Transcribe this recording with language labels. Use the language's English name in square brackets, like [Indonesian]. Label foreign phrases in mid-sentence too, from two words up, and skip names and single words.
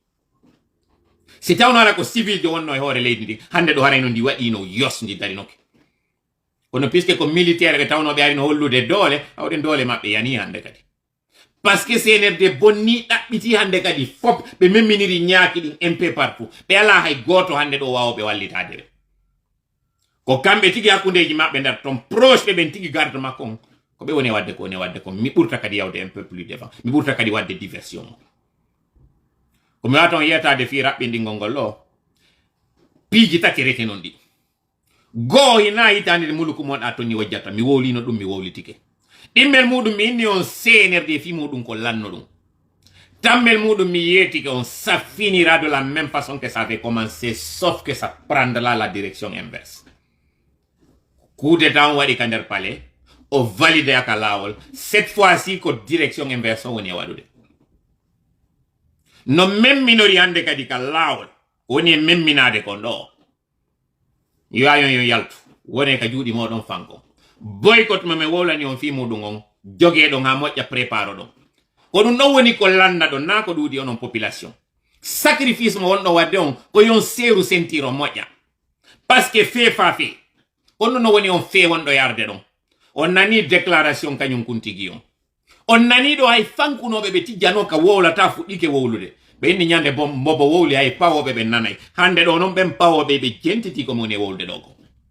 [Fula] si tawno ala ko civil jo wonno e hoore leydi ndi hande ɗo harayno ndi waɗino yosdi darinoke kono puisque ko militaire ɓe tawnoɓe ari no hollude doole hawɗen doole maɓɓe yani hande kadi par ce que CNRD bonni ɗaɓɓiti hande kadi fop ɓe memminiri ñaaki ɗin [French] un peu partout [Fula] ɓe ala hay goto hande ɗo wawoɓe wallitade ɓe ko kamɓe tigi hakkundeji maɓɓe nder ton proche ɓe ɓen tigi garde makko on ko be woni wadde ko mi ɓurta kadi yawde [French] un peu plus devant [Fula] mi ɓurta kadi wadde diversion ko mi waton yetade fi raɓɓinɗingol ngol ɗo piiji tati rete non ɗi goo hina hitande de muluku mon a tonni wajjata mi wowlino ɗum mi wowlitike ɗimmel muɗum mi inni on senerde fi muɗum ko lanno ɗum tammel muɗum mi yetike on [French] ça finira de la même façon que ça avait commencé sauf que ça prendra la direction inverse coup d'état [Fula] on waɗi ka nder palais o valide aka lawol [French] cette fois-ci [Fula] ko [French] direction inverse [Fula] on woni e waɗude no memminori hande kadi ka lawol woni e memminade kon ɗo yo ayon yo yaltu woni ka juuɗi moɗon fanko boycott mame wowlani on fi muɗum on jogueɗon ha moƴƴa préparo ɗon ko ɗum ɗon woni ko landa ɗon na ko ɗuuɗi onon population sacrifice mo wonɗo wadde on ko yon seeru sentir on moƴƴa par ce que fee fa fee on ɗum no woni on fee wonɗo yarde ɗon on nani déclaration kañum kuntigi on nani ɗo hay fankunoɓe ɓe tijjano ka wowlata fuɗɗike wowlude ɓe inni ñande mbobo wowli hay pawoɓe ɓe nanay hande ɗo noon ɓen pawoɓe ɓe jentiti ko moni e wowlde ɗo ko